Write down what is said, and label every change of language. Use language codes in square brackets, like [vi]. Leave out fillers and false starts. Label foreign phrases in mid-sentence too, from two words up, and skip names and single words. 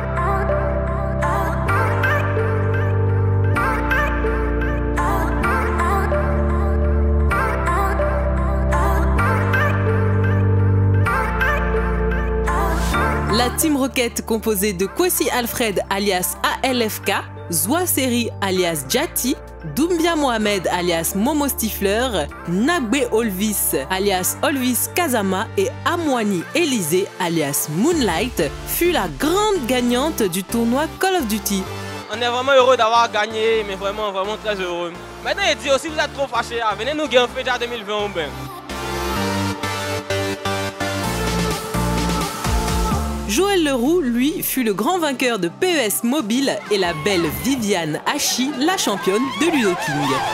[fr] La Team Rocket, composée de Kwesi Alfred alias ALFK, Zoa Seri alias Jati, Doumbia Mohamed alias Momo Stifler, Nagbe Olvis alias Olvis Kazama et Amwani Élisée alias Moonlight fut la grande gagnante du tournoi Call of Duty. On est vraiment heureux d'avoir gagné, mais vraiment très heureux. Maintenant, il dit aussi, vous êtes trop fâchés, venez nous gagner déjà 2020 ou bien. Joël Leroux, lui, fut le grand vainqueur de PES Mobile et la belle Viviane Hachi, la championne de Ludo King.